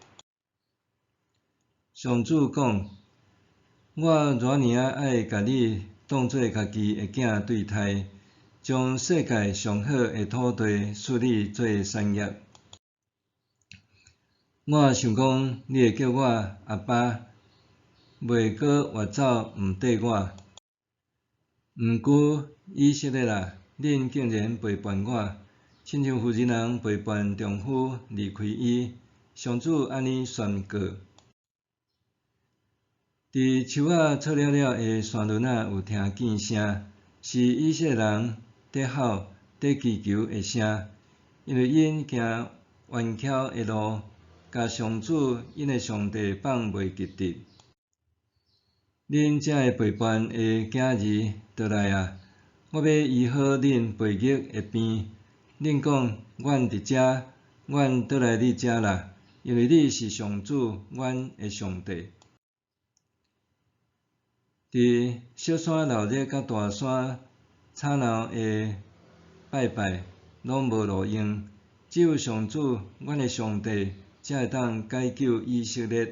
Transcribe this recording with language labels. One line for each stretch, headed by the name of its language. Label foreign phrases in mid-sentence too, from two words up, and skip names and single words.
Min Nan Chinese: 上主讲：我偌尔爱甲你当作家己的囝对待，将世界上好的土地赐你做产业。我想讲，你会叫我阿爸，袂阁越走毋缀我。毋过以色列啊，恁竟然背叛我，亲像妇人背叛丈夫离开伊。上主安尼宣告。伫树仔错了了的山峦仔有听见声，是以色列人在吼、在祈求的声，因为因行弯曲的路，甲上主因的上帝放袂记得。恁这个陪伴的囝儿倒来啊！我要医好恁背逆的病。恁讲：阮伫遮，阮倒来你遮啦，因为你是上主，阮的上帝。伫小山闹热甲大山吵闹的拜拜，拢无路用，只有上主，阮的上帝，才会当解救以色列。